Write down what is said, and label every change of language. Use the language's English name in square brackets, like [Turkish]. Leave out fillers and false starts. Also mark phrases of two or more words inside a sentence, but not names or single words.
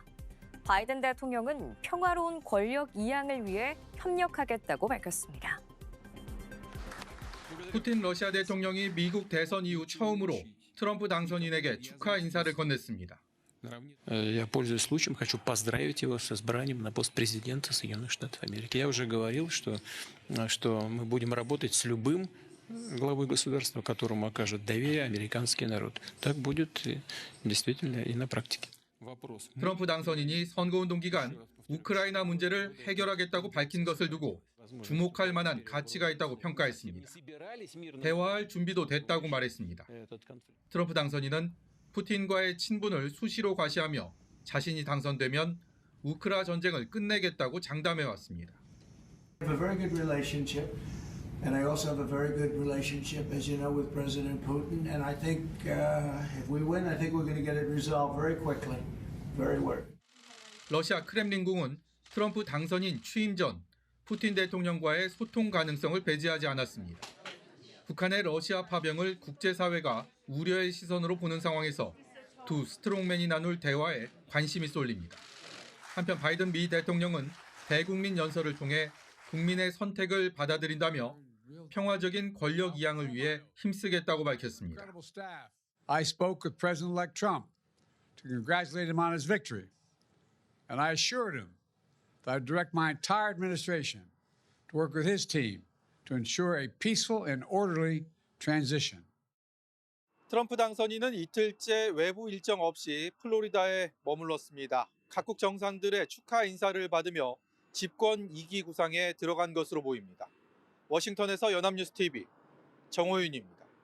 [Korean] 바이든 대통령은 평화로운 권력 이양을 위해 협력하겠다고 밝혔습니다. 푸틴 러시아 대통령이 미국 대선 이후 처음으로 트럼프 당선인에게 축하 인사를 건넸습니다. [Russian] Я, пользуясь случаем, хочу поздравить его с избранием на пост президента Соединенных Штатов Америки. Я уже говорил, что мы будем работать с любым главой государства, которому окажет доверие американский народ. Так будет действительно и на практике. [Korean] 트럼프 당선인이 선거운동 기간 우크라이나 문제를 해결하겠다고 밝힌 것을 두고 주목할 만한 가치가 있다고 평가했습니다. 대화할 준비도 됐다고 말했습니다. 트럼프 당선인은 푸틴과의 친분을 수시로 과시하며 자신이 당선되면 우크라 전쟁을 끝내겠다고 장담해왔습니다. [English] We have a very good relationship, and I also have a very good relationship, as you know, with President Putin. And I think if we win, I think we're going to get it resolved very quickly, very well. [Korean] 러시아 크렘린궁은 트럼프 당선인 취임 전 푸틴 대통령과의 소통 가능성을 배제하지 않았습니다. 북한의 러시아 파병을 국제사회가 우려의 시선으로 보는 상황에서 두 스트롱맨이 나눌 대화에 관심이 쏠립니다. 한편 바이든 미 대통령은 대국민 연설을 통해 국민의 선택을 받아들인다며 평화적인 권력 이양을 위해 힘쓰겠다고 밝혔습니다. [English] I spoke with President-elect Trump to congratulate him on his victory, and I assured him but I direct my entire administration to work with his team to ensure a peaceful and orderly transition. [Korean] 트럼프 당선인은 이틀째 외부 일정 없이 플로리다에 머물렀습니다. 각국 정상들의 축하 인사를 받으며 집권 2기 구상에 들어간 것으로 보입니다. 워싱턴에서 연합뉴스TV 정호윤입니다.